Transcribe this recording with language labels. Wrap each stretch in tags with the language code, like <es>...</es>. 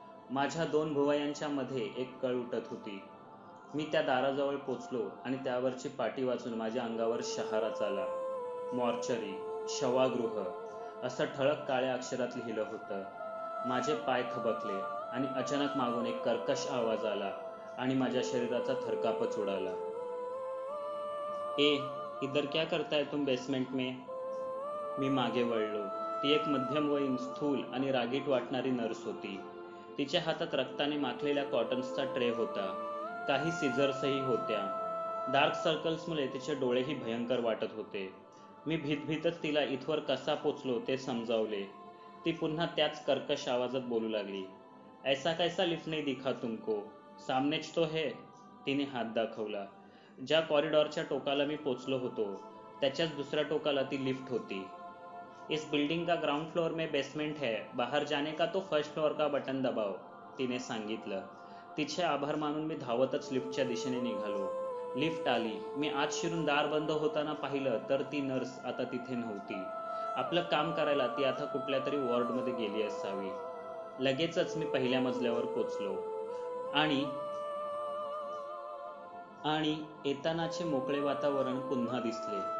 <mr>माझ्या दोन भुवयांच्या मध्ये एक कळ उठत होती. मी त्या दाराजवळ पोचलो आणि त्यावरची पाटी वाचून माझ्या अंगावर शहाराच आला. मॉर्चरी, शवागृह, असं ठळक काळ्या अक्षरात लिहिलं होतं. माझे पाय थबकले आणि अचानक मागून एक कर्कश आवाज आला आणि माझ्या शरीराचा थरकापच उडाला.</mr> <hi>ए, इधर क्या करता है तुम बेसमेंट में?</hi> <mr>मी मागे वळलो. ती एक मध्यमवयीन, स्थूल आणि रागीट वाटणारी नर्स होती. तिच्या हातात रक्ताने माखलेल्या कॉटन्सचा ट्रे होता. काही सिझर्सही होत्या. डार्क सर्कल्समुळे तिचे डोळेही भयंकर वाटत होते. मी भीतभीतच तिला इथवर कसा पोचलो ते समजावले. ती पुन्हा त्याच कर्कश आवाजात बोलू लागली.</mr> <hi>ऐसा कैसा लिफ्ट नहीं दिखा तुमको? सामनेच तो है.</hi> <mr>तिने हात दाखवला. ज्या कॉरिडॉरच्या टोकाला मी पोचलो होतो त्याच्याच दुसऱ्या टोकाला ती लिफ्ट होती.</mr> <hi>इस बिल्डिंग का ग्राउंड फ्लोर में बेसमेंट है, बाहर जाने का तो फर्स्ट फ्लोर का बटन दबाओ,</hi> <mr>तिने सांगितलं. तिचे आभार मानून मी धावतच लिफ्टच्या दिशेने निघालो. लिफ्ट आली. मी आत शिरून दार बंद होताना पाहिलं तर ती नर्स आता तिथे नव्हती. आपलं काम करायला ती आता कुठल्या तरी वॉर्डमध्ये गेली असावी. लगेचच मी पहिल्या मजल्यावर पोचलो आणि येतानाचे मोकळे वातावरण पुन्हा दिसले.</mr>